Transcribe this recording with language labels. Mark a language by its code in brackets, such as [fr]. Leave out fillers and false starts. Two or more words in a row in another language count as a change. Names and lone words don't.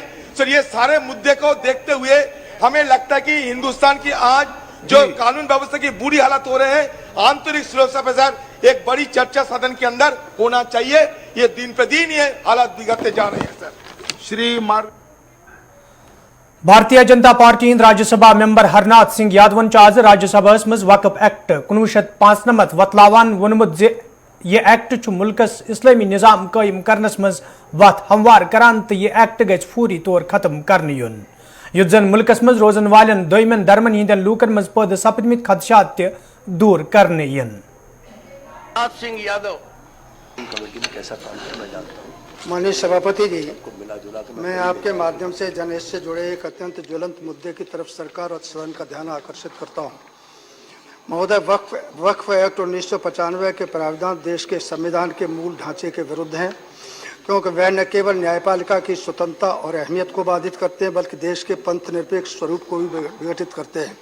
[hi] सर ये सारे मुद्दे को देखते हुए हमें लगता है कि हिंदुस्तान की आज जो कानून व्यवस्था की बुरी हालत हो रहे हैं, आंतरिक सुरक्षा पे सर एक बड़ी चर्चा सदन के अंदर होना चाहिए। ये दिन पे दिन ये हालात बिगड़ते जा रहे हैं सर। [ks] भारतीय जनता पार्टी राज्यसभा मेंबर हरनाथ सिंह यादवन आज राज्यसभा मज वक्फ एक्ट 1995 वतलावान वोनमुत यह एक्ट मुल्कस इस्लामी निजाम कायम करनस मज वत हमवार करान तो यह एक्ट गज फूरी तौर खत्म करने युन युद्ध जन मुल्कस मज रोजन वालन दोयमन धर्मन हिंदन लूकन मज पद सपदमित खदशात ते दूर करने यन। [hi] सिंह यादव कमेटी में कैसा काम करना जानता हूँ। माननीय सभापति जी, मिला जुला के मैं आपके माध्यम से जनहित से जुड़े एक अत्यंत ज्वलंत मुद्दे की तरफ सरकार और सदन का ध्यान आकर्षित करता हूँ। महोदय, वक्फ एक्ट 1995 के प्रावधान देश के संविधान के मूल ढांचे के विरुद्ध हैं, क्योंकि वह न केवल न्यायपालिका की स्वतंत्रता और अहमियत को बाधित करते हैं बल्कि देश के पंथ निरपेक्ष स्वरूप को भी विघटित करते हैं।